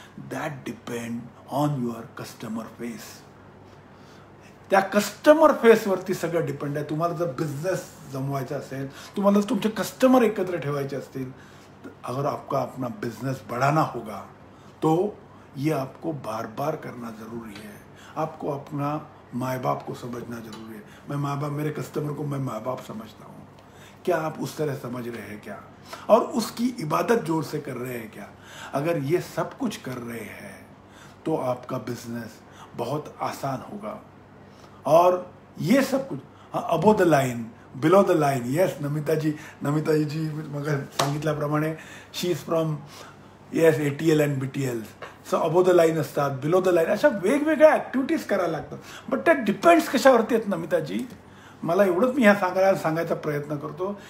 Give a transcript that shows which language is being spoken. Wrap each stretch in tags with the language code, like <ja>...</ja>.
<en>That depend on your customer face.</en> <mr>त्या customer फेसवरती सगळं depend आहे. तुम्हाला जर बिझनेस जमवायचा असेल, तुम्हाला जर तुमचे कस्टमर एकत्र ठेवायचे असतील,</mr> <hi>तो अगर आपका अपना बिजनेस बढ़ाना होगा तो ये आपको बार बार करना ज़रूरी है. आपको अपना माँ बाप को समझना जरूरी है. मैं माँ बाप, मेरे कस्टमर को मैं माँ बाप समझता हूँ. क्या आप उस तरह समझ रहे हैं क्या? और उसकी इबादत जोर से कर रहे हैं क्या? अगर ये सब कुछ कर रहे हैं तो आपका बिजनेस बहुत आसान होगा. और ये सब कुछ above the line, below the line.</hi> <en>yes, Namitaji</en> <mr>मग सांगितल्याप्रमाणे</mr> <en>She is from yes ATL and BTL.</en> <mr>So above the line असतात, बिलो द लाईन, अशा वेगवेगळ्या ॲक्टिव्हिटीज करायला लागतात. बट त्या डिपेंड्स कशावरती आहेत नमिताजी? मला एवढंच मी ह्या सांगायचा प्रयत्न करतो.</mr>